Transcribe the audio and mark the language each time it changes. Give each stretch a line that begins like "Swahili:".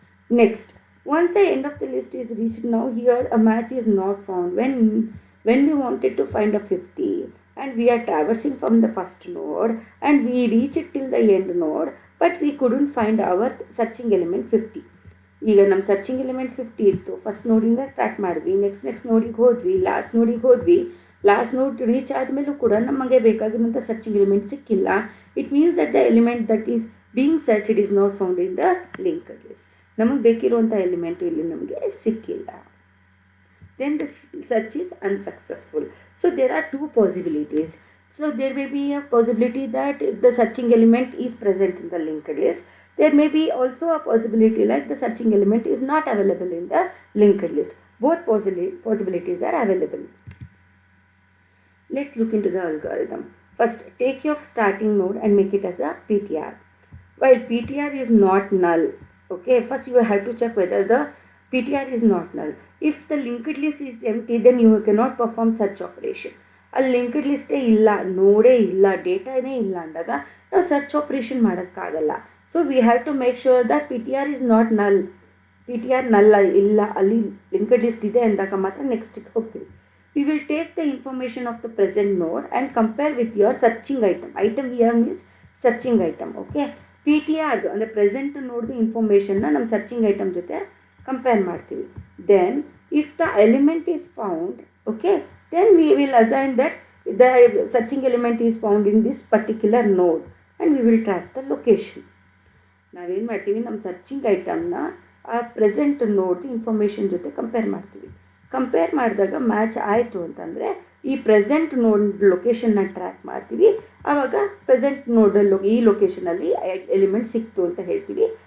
English: Next, once the end of the list is reached, now here a match is not found. When we wanted to find a 50 and we are traversing from the first node and we reach it till the end node, but we couldn't find our searching element 50.
Kannada: ಈಗ ನಮ್ಮ searching element 50 ಇತ್ತು. First ನೋಡಿಂದ start ಮಾಡಿದ್ವಿ, next ನೋಡಿಗೆ ಹೋದ್ವಿ, last ನೋಡಿಗೆ ಹೋದ್ವಿ. Last ನೋಡ್ reach ಆದಮೇಲೂ ಕೂಡ ನಮಗೆ ಬೇಕಾಗಿರುವಂಥ ಸರ್ಚಿಂಗ್ ಎಲಿಮೆಂಟ್ ಸಿಕ್ಕಿಲ್ಲ.
English: It means that the element that is being searched is not found in the linked list.
Kannada: ನಮಗೆ ಬೇಕಿರುವಂಥ ಎಲಿಮೆಂಟು ಇಲ್ಲಿ ನಮಗೆ ಸಿಕ್ಕಿಲ್ಲ.
English: Then the search is unsuccessful. So there are 2 possibilities. So there may be a possibility that the searching element is present in the linked list. There may be also a possibility like the searching element is not available in the linked list. Both possibilities are available. Let's look into the algorithm. First, take your starting node and make it as a PTR. While PTR is not null, okay, first you have to check whether the PTR is not null. If the linked list is empty, then you cannot perform search operation.
Kannada: ಅಲ್ಲಿ linked ಲಿಸ್ಟೇ ಇಲ್ಲ, ನೋಡೇ ಇಲ್ಲ, ಡೇಟಾನೇ ಇಲ್ಲ ಅಂದಾಗ ನಾವು search operation ಮಾಡೋಕ್ಕಾಗಲ್ಲ.
English: So we have to make sure that P T R is not null.
Kannada: P T R ನಲ್ ಇಲ್ಲ, ಅಲ್ಲಿ ಲಿಂಕ್ಡ್ ಲಿಸ್ಟ್ ಇದೆ ಅಂದಾಗ ಮಾತ್ರ ನೆಕ್ಸ್ಟಿಗೆ ಹೋಗ್ತೀವಿ.
English: We will take the information of the present node and compare with your searching item. Item here means searching item.
Kannada: Okay, P T ಆರ್ದು ಅಂದರೆ ಪ್ರೆಸೆಂಟ್ ನೋಡ್ದು ಇನ್ಫಾರ್ಮೇಷನ್ನ ನಮ್ಮ ಸರ್ಚಿಂಗ್ ಐಟಮ್ ಜೊತೆ ಕಂಪೇರ್ ಮಾಡ್ತೀವಿ.
English: Then if the element is found, okay, then we will assign that the searching element is found in this particular node and we will track the location.
Kannada: ನಾವೇನು ಮಾಡ್ತೀವಿ, ನಮ್ಮ searching ಐಟಮ್ನ ಆ present ನೋಡ್ದು information ಜೊತೆ compare ಮಾಡ್ತೀವಿ. Compare ಮಾಡಿದಾಗ match ಆಯಿತು ಅಂತಂದರೆ ಈ ಪ್ರೆಸೆಂಟ್ ನೋಡ್ ಲೊಕೇಶನ್ನ ಟ್ರ್ಯಾಕ್ ಮಾಡ್ತೀವಿ. ಆವಾಗ ಪ್ರೆಸೆಂಟ್ ನೋಡಲ್ಲಿ ಈ ಲೊಕೇಶನಲ್ಲಿ ಎಲಿಮೆಂಟ್ ಸಿಕ್ತು ಅಂತ ಹೇಳ್ತೀವಿ.